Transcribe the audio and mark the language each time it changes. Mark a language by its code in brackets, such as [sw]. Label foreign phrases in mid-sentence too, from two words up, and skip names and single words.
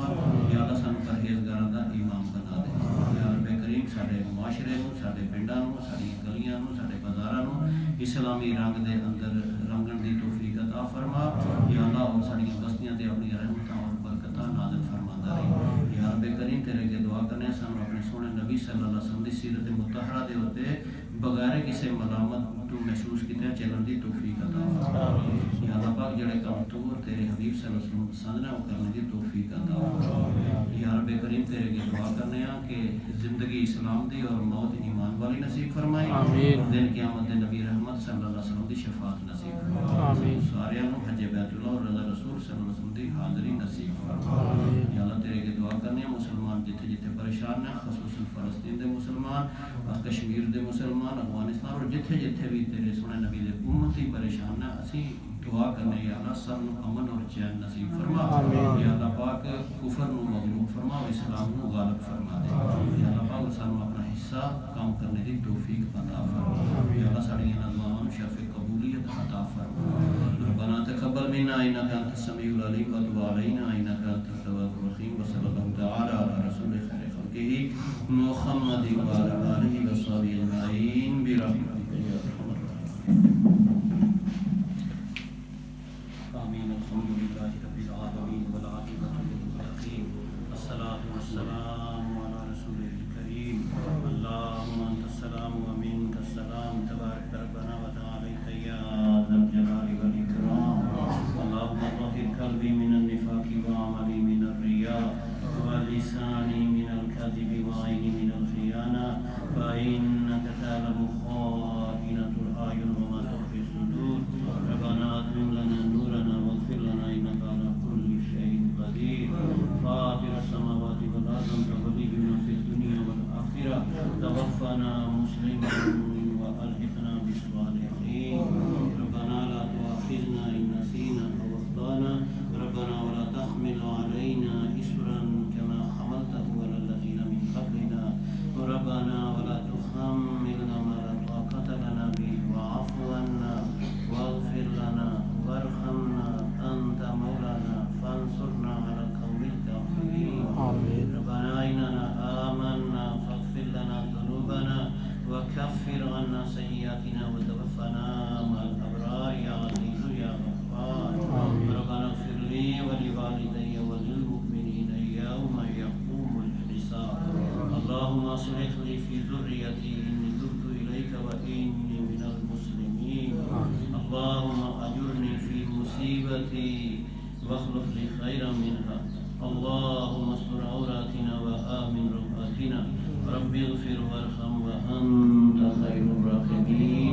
[pa] یا اللہ سانوں پرہیزگاراں دا امام بنا دے۔ یا ربے کریم ساڈے معاشرے نوں ساڈے پنڈاں نوں ساڈی گلیاں نوں ساڈے بازاراں نوں اسلامی رنگ دے اندر رنگݨ دی توفیق عطا فرما. یا اللہ اور ساڈیاں بستیاں تے اپنی رحمتاں اور برکتاں نازل فرماندا رہی. یا ربے کریم تیرے اگے دعا کرنے سانوں اپنے سوہݨے نبی [ar] صلى الله عليه وسلم [pa] دی سیرت مطہرہ دے اتے بغیر کسی ملامت تو محسوس کیا چلن کی توفیق عطا فرما. یا اللہ پاک جیہڑے کم تو تیرے حبیب [ar] صلى الله عليه وسلم [pa] پسند نے او کرنے کی توفیق عطا فرما. یا ربے کریم تیرے اگے دعا کرنے کہ زندگی اسلام دی اور موت ایمان والی نصیب فرمائی. دن قیامت دے نبی رحمت [ar] صلى الله عليه وسلم [pa] دی شفاعت نصیب فرمائی. سارے حج بیت اللہ اور رضا رسول [ar] صلى الله عليه وسلم [pa] دی حاضری نصیب فرمائی. یا اللہ تیرے اگے دعا کرنے مسلمان جتھے جتھے پریشان نے خصوصاً فلسطین دے مسلمان کشمیر دے مسلمان افغانستان اور جتھے جتھے وی تیرے سوہݨے نبی دے امت ہی پریشان ہے اسیں دعا کرنے یا اللہ سب امن اور چین نصیب فرما. یا اللہ پاک کفر نوں مغلوب فرما اور اسلام نوں غالب فرما دے. یا اللہ پاک سانوں اپنا حصہ کم کرنے کی توفیق عطا فرما. یا اللہ ساڈیاں دعاواں نوں شرفِ قبولیت عطا فرما. [ar] ربنا تقبل منا إنك أنت السميع العليم وتب علينا إنك أنت التواب الرحيم وصلى الله تعالى على رسول خير خلقه محمد وعلى آله وصحبه أجمعين برحمتك يا أرحم الراحمين. आमीन। الحمد لله رب العالمين والعاقبة للمتقين والصلاة والسلام على رسول الكريم. اللهم أنت السلام ومنك السلام تبارك ربنا وتعالى يا ذا الجلال والإكرام. اللهم طهر قلبي من النفاق وعملي من الرياء ولساني من الكذب وعيني من الخيانة فإنك تعلم خائنة الأعين وما تخفي الصدور. ربنا أتمم لنا نورنا واغفر لنا إنك على كل شيء قدير. فاطر السماوات والأرض أنت ولينا في الدنيا والآخرة توفنا مسلما وألحقنا بالصالحين. ربنا لا تؤاخذنا إن نسينا أو أخطأنا. ربنا ولا تحمل علينا إصرا كما حملته على الذين من قبلنا. ربنا ولا تحملنا ما لا طاقة لنا به واعف عنا واغفر لنا وارحمنا أنت مولانا فانصرنا على القوم الكافرين. ربنا إننا آمنا فاغفر لنا ذنوبنا وكفر عنا سيئاتنا وتوفنا مع الأبرار يا عزيز يا غفار. ربنا اغفر لي ولوالدي وللمؤمنين يوم يقوم الحساب. اللهم أصلح لي في ذريتي إني تبت إليك وإني من المسلمين. اللهم أجرني في مصيبتي واخلف لي خيرا منها. اللهم استر عوراتنا وآمن روعاتنا. رب اغفر وارحم وأنت خير الراحمين.